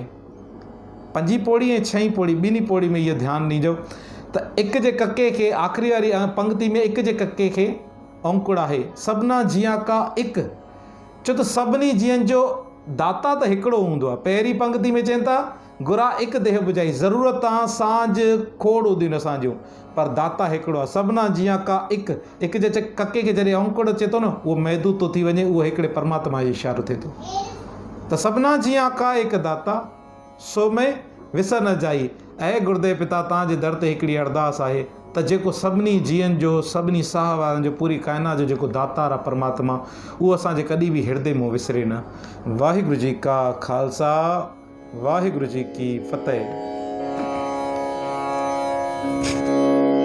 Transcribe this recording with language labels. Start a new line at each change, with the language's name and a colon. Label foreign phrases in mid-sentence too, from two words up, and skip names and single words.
Sindhi: 5 पौड़ी ऐं 6 पौड़ी ॿिन्ही पौड़ी में इहो ध्यानु ॾिजो त हिक जे कके खे आख़िरी वारी पंक्ति में हिक जे कके खे औंकुड़ आहे।
Punjabi: ਸਭਨਾ ਜਿਆ ਕਾ ਹਿਕੁ,
Sindhi: छो त सभिनी जीअनि जो दाता त हिकिड़ो हूंदो आहे। पहिरीं पंक्ति में चवनि था
Punjabi: ਘੁਰਾ ਹਿਕੁ ਦੇਹ ਬੁਝਾਈ,
Sindhi: ज़रूरतां सांझ खोड़ हूंदियूं आहिनि असांजूं, पर दाता हिकिड़ो आहे।
Punjabi: ਸਭਨਾ ਜਿਆ ਕਾ ਹਿਕੁ,
Sindhi: हिक जे कके खे जॾहिं औंकुड़ अचे थो न, उहो महदूद थो थी वञे, उहो हिकिड़े परमात्मा जो इशारो थिए थो।
Punjabi: त ਸਭਨਾ ਜਿਆ ਕਾ ਹਿਕੁ ਦਾਤਾ ਸੋ ਮੈ ਵਿਸਰ ਨ ਜਾਈ।
Sindhi: ऐं गुरुदेव पिता तव्हांजे दर ते हिकिड़ी अरदास आहे त जेको सभिनी जीअनि जो, सभिनी साह वारनि जो, पूरी काइनात जो जेको दातार आहे परमात्मा, उहो असांजे कॾहिं बि हिरदे मां विसरे न।
Punjabi: ਵਾਹਿਗੁਰੂ ਜੀ ਕਾ ਖ਼ਾਲਸਾ, ਵਾਹਿਗੁਰੂ ਜੀ ਕੀ ਫ਼ਤਹਿ।